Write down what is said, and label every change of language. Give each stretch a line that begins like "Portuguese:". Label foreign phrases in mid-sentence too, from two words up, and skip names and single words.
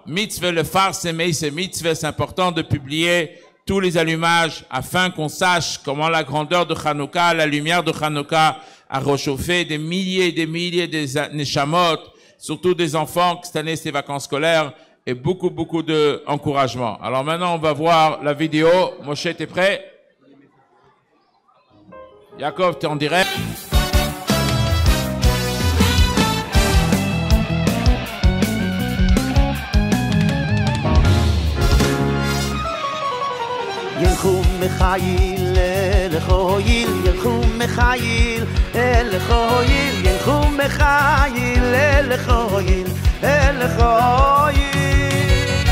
French: Mitzvah le phare, c'est mitzvah, c'est important de publier tous les allumages afin qu'on sache comment la grandeur de Hanouka, la lumière de Hanouka a réchauffé des milliers et des milliers de neshamot, surtout des enfants, cette année c'est vacances scolaires, et beaucoup d'encouragement. Alors maintenant on va voir la vidéo. Moshe, t'es prêt? Yaakov, t'es en direct?
Hebrew: ילכו מחיל אל חויל, ילכו מחיל אל חויל, ילכו מחיל אל חויל, אל חויל.